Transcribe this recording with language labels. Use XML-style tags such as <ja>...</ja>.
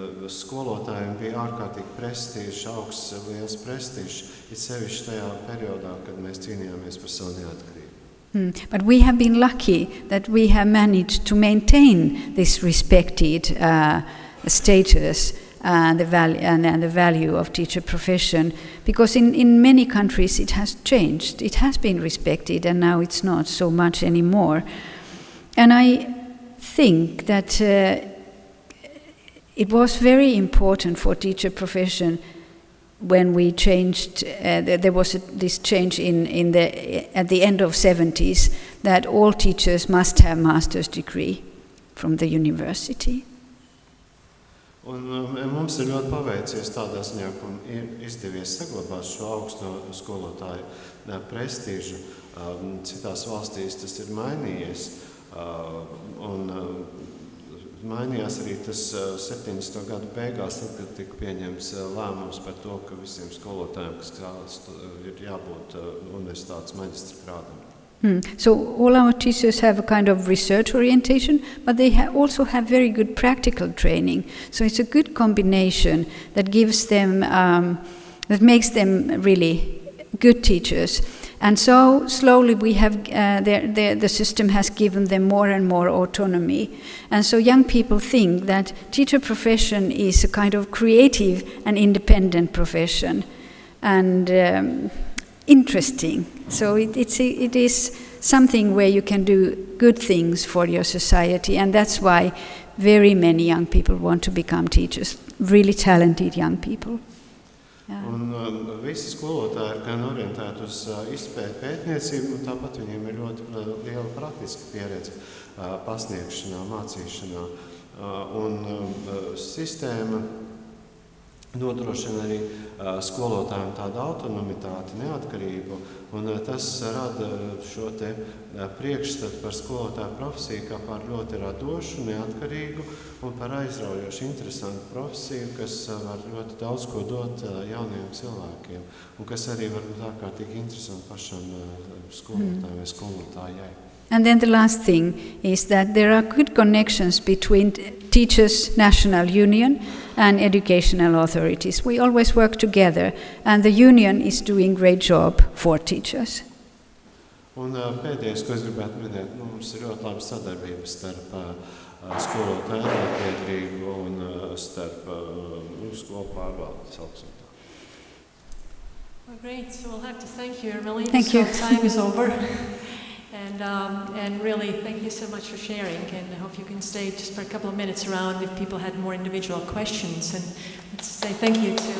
<lv>Skolotājiem bija ārkārtīgi prestižs, augsts, liels prestižs, it sevišķi tajā periodā, kad mēs cīnījāmies par savu neatkarību.</lv> <en>But we have been lucky that we have managed to maintain this respected status and the value of teacher profession, because in many countries it has changed. It has been respected and now it's not so much anymore. And I think that it was very important for teacher profession when we changed. There was this change at the end of 70s that all teachers must have master's degree from the university.</en> <lv>Un mums ir ļoti paveicies tādā ziņā, ka ir izdevies saglabāt šo augsto skolotāju prestīžu. Citās valstīs tas ir mainījies. Un mainījās arī tas 70. gadu beigās, kad tika pieņemts lēmums par to, ka visiem skolotājiem, kas ir jābūt universitātes maģistra grādam.</lv> <en>So all our teachers have a kind of research orientation, but they also have very good practical training. So it's a good combination that gives them, that makes them really good teachers. And so slowly we have, the system has given them more and more autonomy. And so young people think that teacher profession is a kind of creative and independent profession. And interesting. So it is something where you can do good things for your society, and that's why very many young people want to become teachers, really talented young people. Yeah.</en> <lv>Un visi skolotāji ir gan orientēti uz izpēti pētniecību, un tāpat viņiem ir ļoti liela praktiska pieredze pasniegšanā, mācīšanā. Un sistēma nodrošina arī skolotājiem tādu autonomitāti, neatkarību, un tas rada šo te priekšstatu par skolotāju profesiju kā par ļoti radošu, neatkarīgu un par aizraujošu interesantu profesiju, kas var ļoti daudz ko dot jauniem cilvēkiem, un kas arī var būt ārkārtīgi interesanti pašam skolotājiem vai skolotājai.</lv> <en>And then the last thing is that there are good connections between Teachers' National Union and educational authorities. We always work together, and the union is doing a great job for teachers.</en> <lv>Un pēdējais, ko es gribētu minēt, mums ir ļoti laba sadarbība starp skolotāju arotbiedrību un starp skolu pārvaldes augstskolā.</lv> <en>Well, great. So we'll have to thank you, Emily. Thank you. So time is over. And really, thank you so much for sharing, and I hope you can stay just for a couple of minutes around if people had more individual questions. And let's say thank you to</en>